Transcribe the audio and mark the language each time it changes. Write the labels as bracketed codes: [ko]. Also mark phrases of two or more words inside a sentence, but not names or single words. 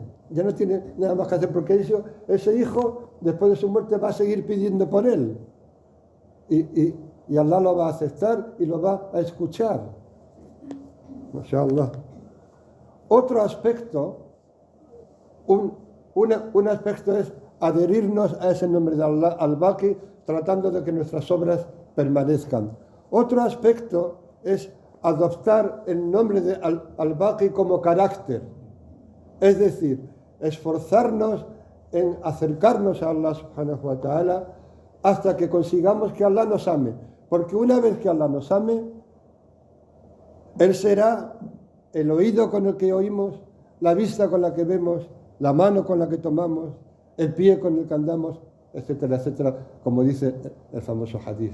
[es] Ya no tiene nada más que hacer, porque ese hijo, después de su muerte, va a seguir pidiendo por él. Y Allah lo va a aceptar y lo va a escuchar. Mashallah. Otro aspecto, un aspecto es adherirnos a ese nombre de Allah, al-Baqi, tratando de que nuestras obras permanezcan. Otro aspecto es adoptar el nombre de al-Baqi como carácter. Es decir, esforzarnos en acercarnos a Allah [ar] سبحانه وتعالى [es] hasta que consigamos que Allah nos ame. Porque una vez que Allah nos ame, Él será el oído con el que oímos, la vista con la que vemos, la mano con la que tomamos, el pie con el que andamos, etcétera, etcétera, como dice el famoso hadith.